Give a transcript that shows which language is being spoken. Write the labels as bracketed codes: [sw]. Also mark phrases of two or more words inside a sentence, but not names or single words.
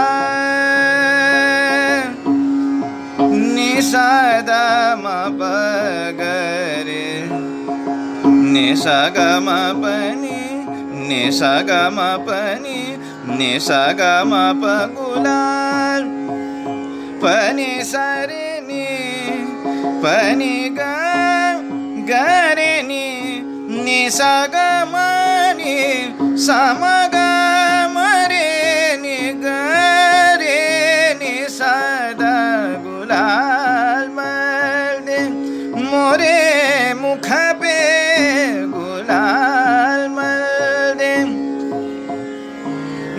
[hi] निसा दम पगरे निसा गम पनी निसा गम पनी निसा गम पगुलाल पनि सरे नि पनि गरे नि निसा गम नि समग मरे नि गरे नि सदा गुलाल मले मोरे मुख पे गुलाल मले